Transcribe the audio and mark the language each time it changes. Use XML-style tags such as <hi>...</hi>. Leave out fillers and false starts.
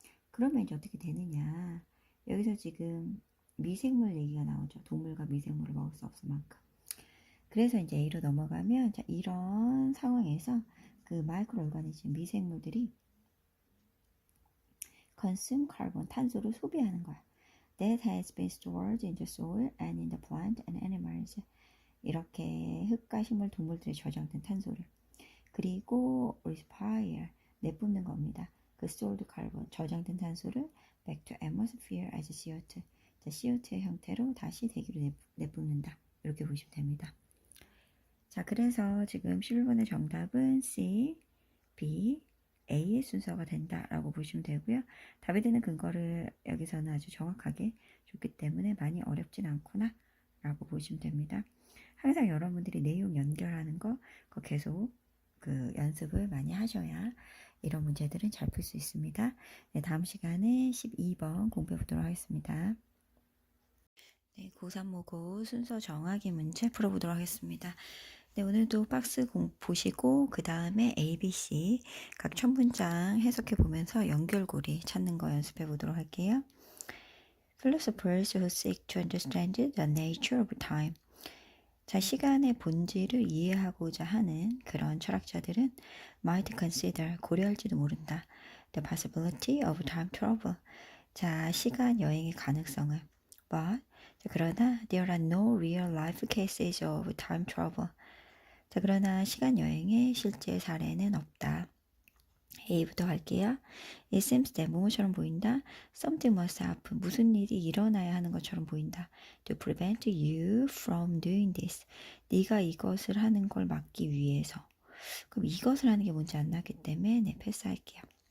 <ko>그러면 이제 어떻게 되느냐 여기서 지금 미생물 얘기가 나오죠. 동물과 미생물을 먹을 수 없을 만큼 그래서 이제 A로 넘어가면 자 이런 상황에서 그 마이크로오가니즘 미생물들이</ko> <en>consume carbon</en> <ko>탄소를 소비하는 거야.</ko> <en>That has been stored in the soil and in the plant and animals.</en> <ko>이렇게 흙과 식물, 동물들에 저장된 탄소를 그리고 respire 내뿜는 겁니다.</ko> <en>그 stored carbon</en> <ko>저장된 탄소를</ko> <en>back to atmosphere as CO2.</en> <ko>자, CO2의 형태로 다시 대기로 내뿜는다. 이렇게 보시면 됩니다. 자, 그래서 지금 11번의 정답은 C, B, A의 순서가 된다라고 보시면 되고요. 답이 되는 근거를 여기서는 아주 정확하게 좀 좋기 때문에 많이 어렵진 않구나 라고 보시면 됩니다. 항상 여러분들이 내용 연결하는 거 그거 계속 그 연습을 많이 하셔야 이런 문제들은 잘 풀 수 있습니다. 네, 다음 시간에 12번 공부해 보도록 하겠습니다. 네, 고3 모고 순서 정하기 문제 풀어보도록 하겠습니다. 네, 오늘도 박스 보시고 그 다음에 ABC 각 첫 문장 해석해 보면서 연결고리 찾는 거 연습해 보도록 할게요.</ko> <en>Philosophers who seek to understand the nature of time.</en> <ko>자, 시간의 본질을 이해하고자 하는 그런 철학자들은</ko> <en>might consider,</en> <ko>고려할지도 모른다.</ko> <en>The possibility of time travel.</en> <ko>자, 시간 여행의 가능성을.</ko> <en>But,</en> <ko>자, 그러나</ko> <en>there are no real life cases of time travel.</en> <ko>자, 그러나 시간 여행의 실제 사례는 없다. A부터 갈게요.</ko> <en>It seems that</en> <ko>뭐뭐처럼 보인다.</ko> <en>Something must happen.</en> <ko>무슨 일이 일어나야 하는 것처럼 보인다.</ko> <en>To prevent you from doing this.</en> <ko>네가 이것을 하는 걸 막기 위해서. 그럼 이것을 하는 게 뭔지 안 나기 때문에 네, 패스할게요.</ko>